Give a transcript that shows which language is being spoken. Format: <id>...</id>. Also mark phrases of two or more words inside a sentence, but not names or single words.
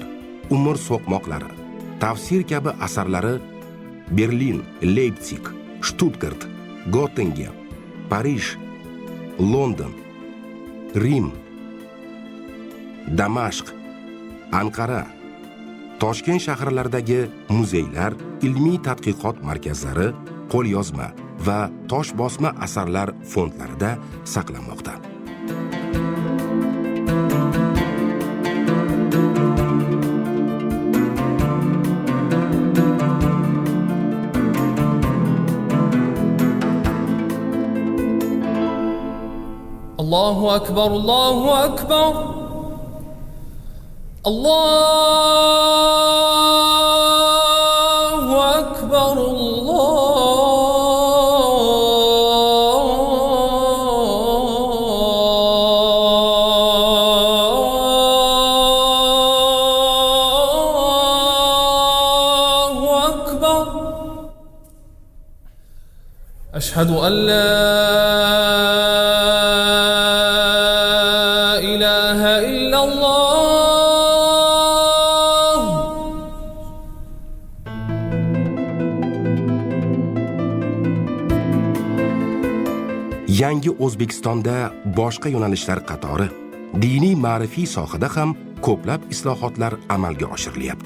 <uz>umr so'qmoqlari, tafsir kabi asarlari Berlin, Leipzig, Stuttgart, Göttingen, Parij, London, Rim, Damashq, Anqara, Toshkent shaharlaridagi muzeylar, ilmiy tadqiqot markazlari, qo'lyozma va tosh bosma asarlar fondlarida saqlanmoqda.</uz> <ar>الله أكبر، الله أكبر. الله أكبر، الله أكبر. أشهد أن لا إله إلا الله.</ar> <uz>Yangi O'zbekistonda boshqa yo'nalishlar qatori diniy ma'rifiy sohada ham ko'plab islohotlar amalga oshirilyapti.</uz>